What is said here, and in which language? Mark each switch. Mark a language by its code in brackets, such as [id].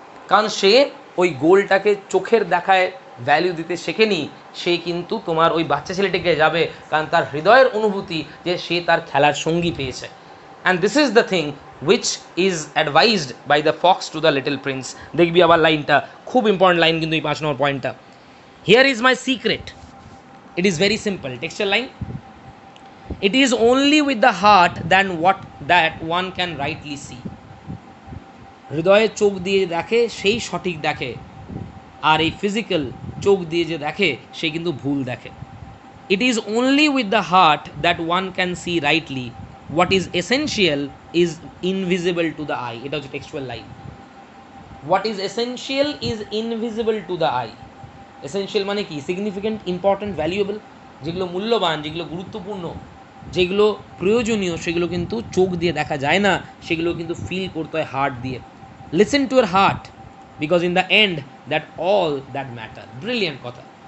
[bn] কারণ সে ওই গোলটাকে চোখের দেখায় ভ্যালু দিতে শেখেনি, সে কিন্তু তোমার ওই বাচ্চা ছেলেটিকে যাবে, কারণ তার হৃদয়ের অনুভূতি যে সে তার খেলার সঙ্গী পেয়েছে। [en] And this is the thing which is advised by the fox to the little prince. [bn] দেখবি আবার লাইনটা, খুব ইম্পর্টেন্ট লাইন কিন্তু এই 5 নম্বর পয়েন্টটা। [en] Here is my secret, it is very simple texture line. It is only with the heart that one can rightly see. [bn] হৃদয়ের চোখ দিয়ে দেখে সেই সঠিক দেখে, আর এই ফিজিক্যাল চোখ দিয়ে যে দেখে সে কিন্তু ভুল দেখে। [en] It is only with the heart that one can see rightly. What is essential is invisible to the eye. [bn] এটা হচ্ছে textual line. [en] What is essential is invisible to the eye. [bn] Essential মানে কি? সিগনিফিক্যান্ট, ইম্পর্ট্যান্ট, ভ্যালুয়েবল, যেগুলো মূল্যবান, যেগুলো গুরুত্বপূর্ণ, যেগুলো প্রয়োজনীয়, সেগুলো কিন্তু চোখ দিয়ে দেখা যায় না, সেগুলো কিন্তু ফিল করতে হয় হার্ট দিয়ে। [en] Listen to your heart, because in the end that all that matter. [bn] Brilliant কথা।